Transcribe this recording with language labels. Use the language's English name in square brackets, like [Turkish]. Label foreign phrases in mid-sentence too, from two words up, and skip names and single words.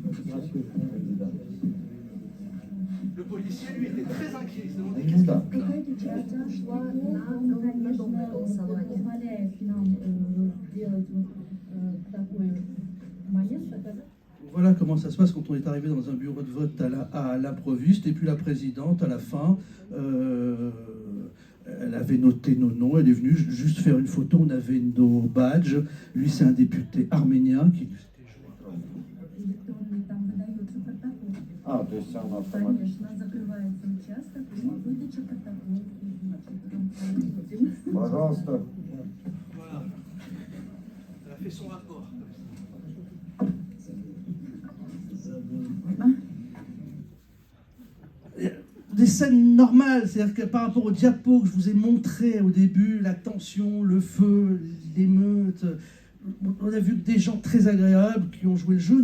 [French] Le policier, lui, était très inquiet, il se demandait qu'est-ce Voilà comment ça se passe quand on est arrivé dans un bureau de vote à l'improviste. Et puis la présidente, à la fin, elle avait noté nos noms. Elle est venue juste faire une photo. On avait nos badges. Lui, c'est un député arménien qui s'était joint [Russian] А, то есть она автоматически. Закрывается участок, выдача протоколов, значит, Пожалуйста. [French] Voilà. Elle a fait son rapport. Des scènes normales, c'est-à-dire que par rapport au diapo que je vous ai montré au début, la tension, le feu, l'émeute, on a vu des gens très agréables qui ont joué le jeu.